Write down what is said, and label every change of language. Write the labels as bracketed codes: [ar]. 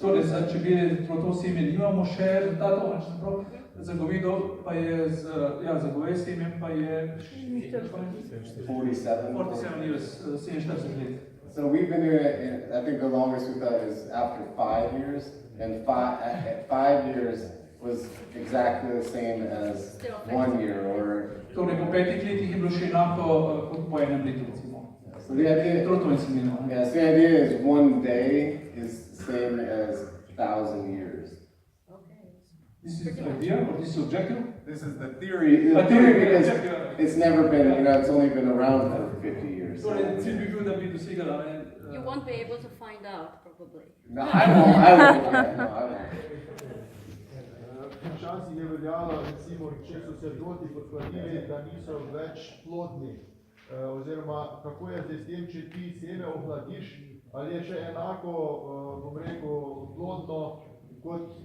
[sl] Torej, za čebele trotov seme nimamo še rezultatov, za govedo pa je, za goveje seme pa je [en] 47 years, [sl] 47 let. [en] So we've been doing it, I think the longest we've done is after 5 years, and at 5 years was exactly the same as 1 year, or... [sl] Torej, po 5 letih je bilo še enako kot po enem letu, recimo. [en] So the idea, [sl] Trotov in semena. [en] yes, the idea is 1 day is the same as 1,000 years. This is the idea, or this is objective? This is the theory. The theory because it's never been, it's only been around for 50 years. [sl] Torej, cilj bi bil, da bi dosegala, [en] You won't be able to find out, probably. No, I won't. [sl] Včasih je veljalo, recimo, če so se droti potvrdili, da niso več plodni, oziroma kako je zdaj s tem, če ti seme ohladiš, ali je še enako, bom rekel, plodno kot